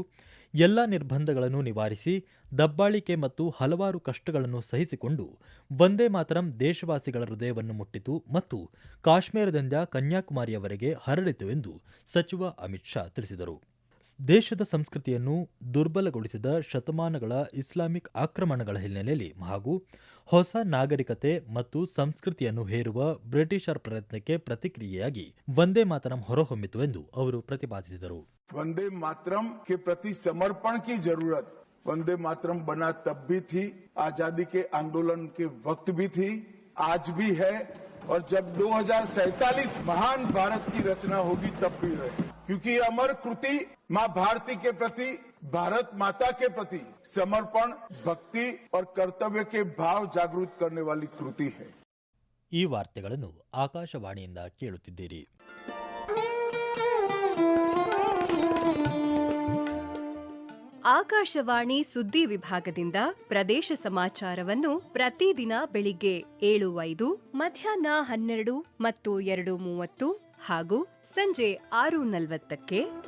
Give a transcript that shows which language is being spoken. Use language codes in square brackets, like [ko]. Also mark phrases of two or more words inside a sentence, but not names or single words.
[kn] ಎಲ್ಲ ನಿರ್ಬಂಧಗಳನ್ನು ನಿವಾರಿಸಿ ದಬ್ಬಾಳಿಕೆ ಮತ್ತು ಹಲವಾರು ಕಷ್ಟಗಳನ್ನು ಸಹಿಸಿಕೊಂಡು ವಂದೇ ಮಾತರಂ ದೇಶವಾಸಿಗಳ ಹೃದಯವನ್ನು ಮುಟ್ಟಿತು ಮತ್ತು ಕಾಶ್ಮೀರದಿಂದ ಕನ್ಯಾಕುಮಾರಿಯವರೆಗೆ ಹರಡಿತು ಎಂದು ಸಚಿವ ಅಮಿತ್ ಶಾ ತಿಳಿಸಿದರು. ದೇಶದ ಸಂಸ್ಕೃತಿಯನ್ನು ದುರ್ಬಲಗೊಳಿಸಿದ ಶತಮಾನಗಳ ಇಸ್ಲಾಮಿಕ್ ಆಕ್ರಮಣಗಳ ಹಿನ್ನೆಲೆಯಲ್ಲಿ ಹಾಗೂ ಹೊಸ ನಾಗರಿಕತೆ ಮತ್ತು ಸಂಸ್ಕೃತಿಯನ್ನು ಹೇರುವ ಬ್ರಿಟಿಷರ ಪ್ರಯತ್ನಕ್ಕೆ ಪ್ರತಿಕ್ರಿಯೆಯಾಗಿ ವಂದೇ ಮಾತರಂ ಹೊರಹೊಮ್ಮಿತು ಎಂದು ಅವರು ಪ್ರತಿಪಾದಿಸಿದರು. [hi] वंदे मातरम के प्रति समर्पण की जरूरत वंदे मातरम बना तब भी थी, आजादी के आंदोलन के वक्त भी थी, आज भी है और जब 2047 महान भारत की रचना होगी तब भी है, क्योंकि ये अमर कृति मां भारती के प्रति, भारत माता के प्रति समर्पण, भक्ति और कर्तव्य के भाव जागृत करने वाली कृति है. [kn] ಈ ವಾರ್ತೆಗಳನ್ನು ಆಕಾಶವಾಣಿಯಿಂದ ಕೇಳುತ್ತಿದ್ದೀರಿ. ಆಕಾಶವಾಣಿ ಸುದ್ದಿ ವಿಭಾಗದಿಂದ ಪ್ರದೇಶ ಸಮಾಚಾರವನ್ನು ಪ್ರತಿದಿನ ಬೆಳಿಗ್ಗೆ 7:05, ಮಧ್ಯಾಹ್ನ 12 ಮತ್ತು 2:30 ಹಾಗೂ ಸಂಜೆ 6:40ಕ್ಕೆ.